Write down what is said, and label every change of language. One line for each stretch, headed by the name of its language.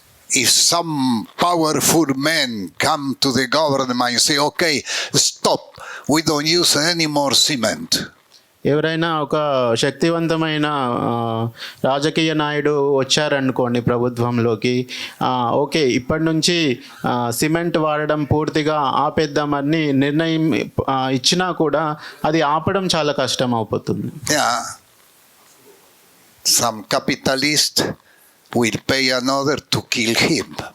English: if some powerful men come to the government and say, okay, stop, we don't use any more cement.
Telugu: ఎవరైనా ఒక శక్తివంతమైన రాజకీయ నాయుడు వచ్చారనుకోండి ప్రభుత్వంలోకి, ఓకే ఇప్పటి నుంచి సిమెంట్ వాడడం పూర్తిగా ఆపేద్దామని నిర్ణయం ఇచ్చినా కూడా అది ఆపడం చాలా కష్టం అయిపోతుంది.
English: Yeah. Some capitalist will pay another to kill him.